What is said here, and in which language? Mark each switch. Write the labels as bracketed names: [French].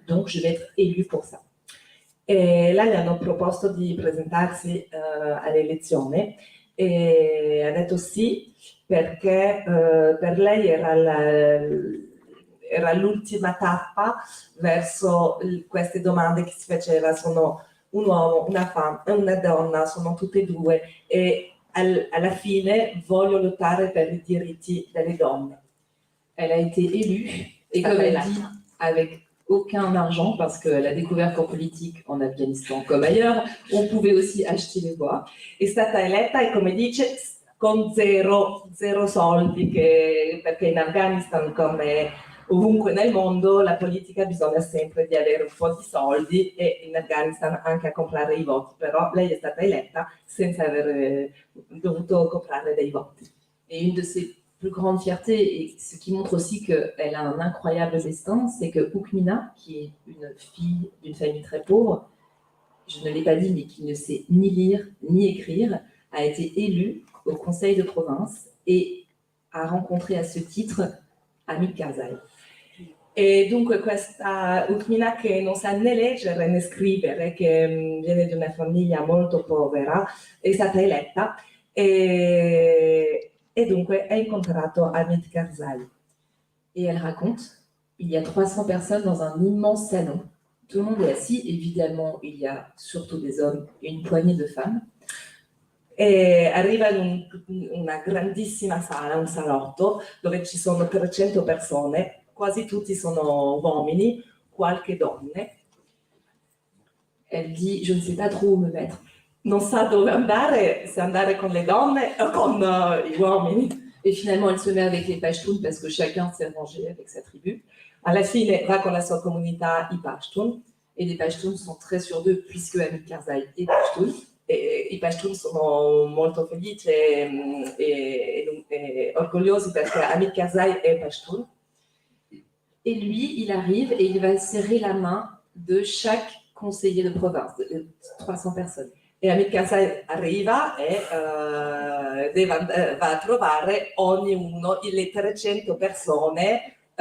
[French] Donc, je vais être élue pour ça. [Italian] E là gli hanno proposto di presentarsi alle elezioni e ha detto sì, perché per lei era l'ultima tappa verso queste domande che si faceva: sono un uomo, una donna, sono tutte e due, e alla fine voglio lottare per i diritti delle donne. [French] Elle a été élue et comme elle dit, avec aucun argent, parce qu'elle a découvert qu'en politique, en Afghanistan comme ailleurs, on pouvait aussi acheter les voix. [Italian] È stata eletta e, come dice, con zero soldi, perché in Afghanistan, come ovunque nel mondo, la politica bisogna sempre di avere un po' di soldi, e in Afghanistan anche a comprare i voti, però lei è stata eletta senza aver dovuto comprare dei voti. [French] Et une de ses plus grande fierté, et ce qui montre aussi qu'elle a un incroyable destin, c'est que Hukmina, qui est une fille d'une famille très pauvre, je ne l'ai pas dit, mais qui ne sait ni lire ni écrire, a été élue au conseil de province et a rencontré à ce titre Hamid Karzai. [Italian] E dunque questa Hukmina, che non sa né leggere né scrivere, che viene da una famiglia molto povera, è stata eletta e dunque ha incontrato Hamid Karzai. [French] Et elle raconte, il y a 300 personnes dans un immense salon. Tout le monde est assis, évidemment, il y a surtout des hommes et une poignée de femmes. [Italian] E arriva in una grandissima sala, un salotto, dove ci sono 300 persone, quasi tutti sono uomini, qualche donne. [French] Elle dit, je ne sais pas trop où me mettre. [Italian] Non sa dove andare, se andare con le donne o con gli uomini. [French] Et finalement, elle se met avec les Pashtuns parce que chacun s'est rangé avec sa tribu. [Italian] Alla fine va con la sua comunità, i Pashtun. [French] Et les Pashtuns sont très sûrs d'eux puisque Hamid Karzai est Pashtun. [Italian] E i Pashtun sono molto felici e orgogliosi perché Hamid Karzai è Pashtun. [French] Et lui, il arrive et il va serrer la main de chaque conseiller de province, de 300 personnes. [Italian] E Hamid Karzai arriva e va a trovare ognuno, le 300 persone.